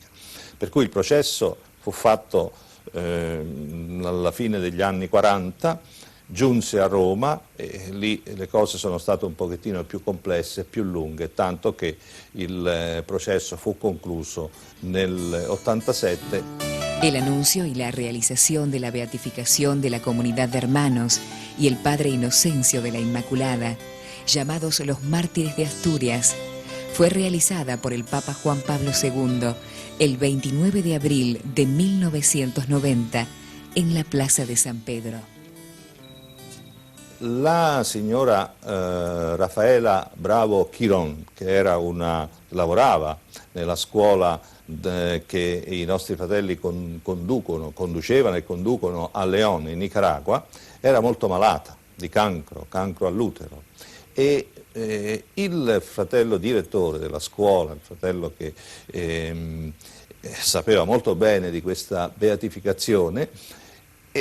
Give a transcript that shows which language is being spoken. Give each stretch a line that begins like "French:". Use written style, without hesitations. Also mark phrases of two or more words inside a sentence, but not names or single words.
Italian: Per cui il processo fu fatto alla fine degli anni 40, giunse a Roma e lì le cose sono state un pochettino più complesse, più lunghe, tanto che il processo fu concluso nel 87.
Spanish: El anuncio y la realización de la beatificación de la comunidad de hermanos y el Padre Inocencio de la Inmaculada, llamados los mártires de Asturias, fue realizada por el Papa Juan Pablo II el 29 de abril de 1990 en la Plaza de San Pedro.
Italian: La signora Raffaella Bravo Chiron, che lavorava nella scuola che i nostri fratelli conducevano e conducono a León, in Nicaragua, era molto malata di cancro all'utero, e il fratello direttore della scuola, il fratello che sapeva molto bene di questa beatificazione,